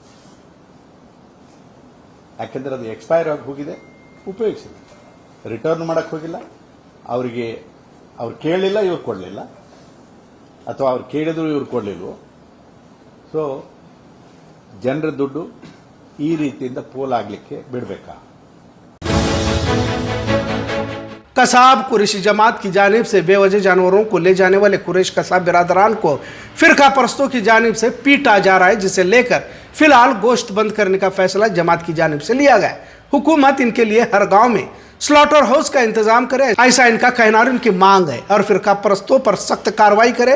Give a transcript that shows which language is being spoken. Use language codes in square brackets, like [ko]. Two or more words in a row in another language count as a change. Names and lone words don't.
[kn] ಯಾಕೆಂದ್ರೆ ಅದು ಎಕ್ಸ್ಪೈರ್ ಆಗಿ ಹೋಗಿದೆ, ಉಪಯೋಗಿಸಿಲ್ಲ, ರಿಟರ್ನ್ ಮಾಡಕ್ ಹೋಗಿಲ್ಲ, ಅವರಿಗೆ ಅವ್ರು ಕೇಳಲಿಲ್ಲ, ಇವ್ರು ಕೊಡಲಿಲ್ಲ, ಅಥವಾ ಅವ್ರು ಕೇಳಿದ್ರು ಇವ್ರು ಕೊಡಲಿಲ್ವೋ. ಸೊ ಜನರ ದುಡ್ಡು ಈ ರೀತಿಯಿಂದ ಪೋಲಾಗಲಿಕ್ಕೆ ಬಿಡಬೇಕಾ? [ur] قصاب قریشی جماعت کی جانب سے بے وجہ جانوروں کو لے جانے والے قریش قصاب برادران کو فرقہ پرستوں کی جانب سے پیٹا جا رہا ہے، جسے لے کر فی الحال گوشت بند کرنے کا فیصلہ جماعت کی جانب سے لیا گیا. حکومت ان کے لیے ہر گاؤں میں [en] slaughter house [ur] کا انتظام کرے، ایسا ان کا کہنا اور ان کی مانگ ہے، اور فرقہ پرستوں پر سخت کارروائی کرے.